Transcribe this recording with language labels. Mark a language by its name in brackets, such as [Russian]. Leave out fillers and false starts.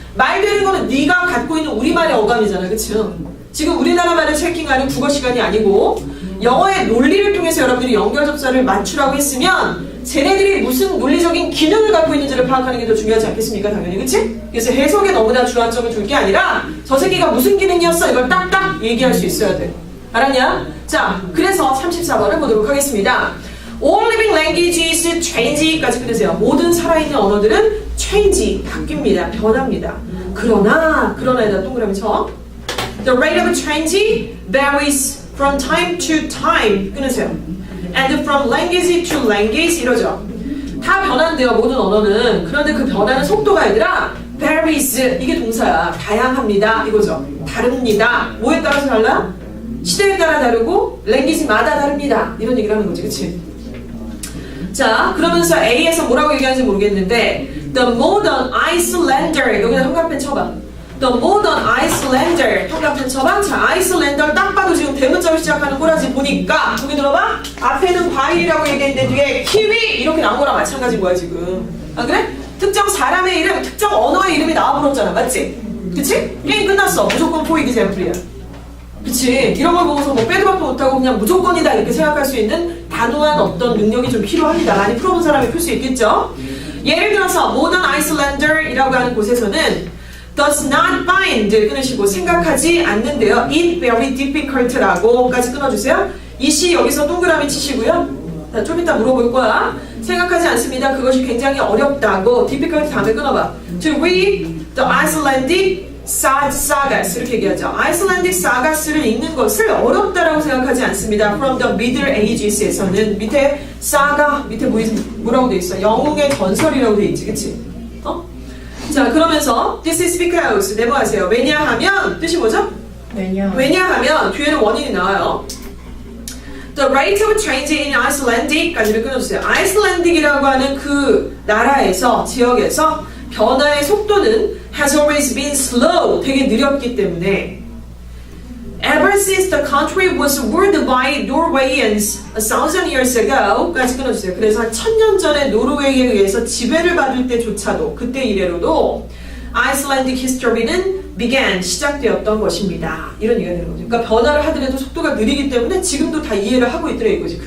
[Korean] 말 되는 거는 네가 갖고 있는 우리말의 어감이잖아. 그쵸? 지금 우리나라 말을 체킹하는 국어 시간이 아니고 영어의 논리를 통해서 여러분들이 연결접사를 맞추라고 했으면 쟤네들이 무슨 논리적인 기능을 갖고 있는지를 파악하는 게 더 중요하지 않겠습니까? 당연히, 그치? 그래서 해석에 너무나 주안점을 둘 게 아니라 저 새끼가 무슨 기능이었어? 이걸 딱딱 얘기할 수 있어야 돼. 알았냐? 자, 그래서 34번을 보도록 하겠습니다. [English] All living languages change까지 [Korean] 끊으세요. 모든 살아있는 언어들은 change, 바뀝니다. 변합니다. 그러나에다 동그라미 쳐. [English] The rate of change varies from time to time. [Korean] 끊으세요. [English] And from language to language [Korean] 이러죠. 다 변한대요, 모든 언어는. 그런데 그 변하는 속도가 아니라 varies, 이게 동사야. 다양합니다, 이거죠. 다릅니다. 뭐에 따라서 달라? 시대에 따라 다르고 language마다 다릅니다. 이런 얘기를 하는 거지, 그치? 자, 그러면서 A에서 뭐라고 얘기하는지 모르겠는데 [English] The modern Icelander, [Korean] 여기다 형광펜 쳐봐. [English] The modern Icelander. [Korean] 통합한 처방. 자, Icelander 딱 봐도 지금 대문자로 시작하는 꼬라지 보니까 거기 들어봐. 앞에는 과일이라고 얘기했는데 뒤에 키위 이렇게 나온 거랑 마찬가지인 거야 지금. 아 그래? 특정 사람의 이름, 특정 언어의 이름이 나와버렸잖아. 맞지? 그치? 게임 끝났어. 무조건 포이드 샘플이야. 그치? 이런 걸 보고서 뭐 빼도 박도 못하고 그냥 무조건이다 이렇게 생각할 수 있는 단호한 어떤 능력이 좀 필요합니다. 많이 풀어본 사람이 풀 수 있겠죠? 예를 들어서 modern Icelander이라고 하는 곳에서는 [English] does not find [Korean] 끊으시고 생각하지 않는데요. [English] it very difficult라고까지 [Korean] 끊어주세요. 이 시 여기서 동그라미 치시고요. 자, 좀 이따 물어볼 거야. 생각하지 않습니다. 그것이 굉장히 어렵다고 difficult 다음에 끊어봐. [English] To read the Icelandic sagas [Korean] 이렇게 얘기하죠. Icelandic sagas를 읽는 것을 어렵다라고 생각하지 않습니다. [English] From the Middle Ages [Korean] 에서는 밑에 saga 밑에 뭐라고 돼 있어? 영웅의 전설이라고 돼 있지, 그치? 자 그러면서 [English] this is because [Korean] 네모하세요. 왜냐하면 뜻이 뭐죠? 왜냐하면 뒤에는 원인이 나와요. The rate of change in Icelandic까지를 끊어주세요. Icelandic이라고 하는 그 나라에서 지역에서 변화의 속도는 [English] has always been slow, [Korean] 되게 느렸기 때문에 [English] ever since the country was ruled by Norwegians 1,000 years ago [Korean] 까지 끊어주세요. 그래서 한 1000년 전에 노르웨이에 의해서 지배를 받을 때조차도 그때 이래로도 Icelandic history는 began, 시작되었던 것입니다. 이런 얘기가 되는 거죠. 그러니까 변화를 하더라도 속도가 느리기 때문에 지금도 다 이해를 하고 있더라 이거지.